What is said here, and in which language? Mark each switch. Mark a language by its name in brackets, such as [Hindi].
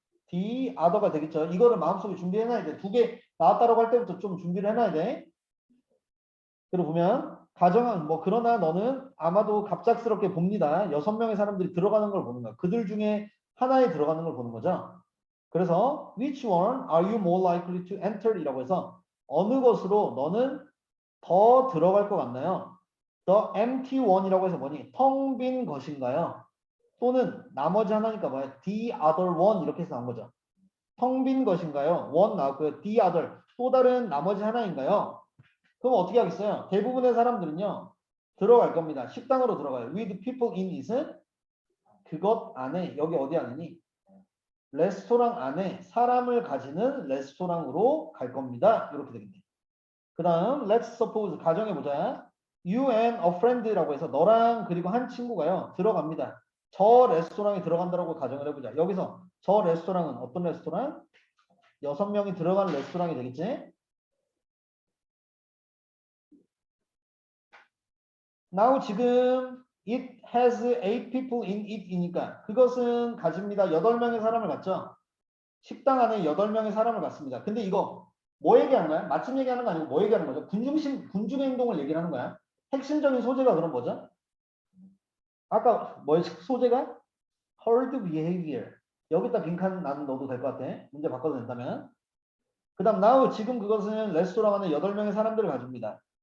[Korean] the other가 되겠죠. 이거를 마음속에 준비해놔야 돼. 2개 나왔다라고 할 때부터 좀 준비를 해놔야 돼. 그리고 보면 가정은 그러나 너는 아마도 갑작스럽게 봅니다. 6명의 사람들이 들어가는 걸 보는 거야. 그들 중에 하나에 들어가는 걸 보는 거죠. [English] 그래서 which one are you more likely to enter? [Korean] 이라고 해서 어느 것으로 너는 더 들어갈 것 같나요? [English] The empty one [Korean] 이라고 해서 뭐니? 텅 빈 것인가요? 또는 나머지 하나니까 뭐야? [English] The other one [Korean] 이렇게 해서 나온 거죠. 텅 빈 것인가요? one 나왔고요. the other 또 다른 나머지 하나인가요? 그럼 어떻게 하겠어요? 대부분의 사람들은요. 들어갈 겁니다. 식당으로 들어가요. [English] with people in it [Korean] 은 그것 안에 여기 어디 안에니? 레스토랑 안에 사람을 가지는 레스토랑으로 갈 겁니다. 이렇게 되겠네요. 그 다음 [English] let's suppose [Korean] 가정해보자. [English] You and a friend [Korean] 라고 해서 너랑 그리고 한 친구가요. 들어갑니다. 저 레스토랑에 들어간다고 가정을 해보자. 여기서 저 레스토랑은 어떤 레스토랑? 6명이 들어가는 레스토랑이 되겠지? [English] Now [Korean] 지금 [English] it has 8 people in it이니까 [Korean] 그것은 가집니다. 8명의 사람을 갖죠. 식당 안에 8명의 사람을 갖습니다. 근데 이거 뭐 얘기하는 거야? 마침 얘기하는 거 아니고 뭐 얘기하는 거죠? 군중의 행동을 얘기를 하는 거야. 핵심적인 소재가 그럼 뭐죠? 아까 뭐 소재가 herd behavior. 여기다 빈칸 나는 넣어도 될 것 같아. 문제 바꿔도 된다면. 그 다음 now 지금 그것은 레스토랑 안에 8명의 사람들을 가집니다.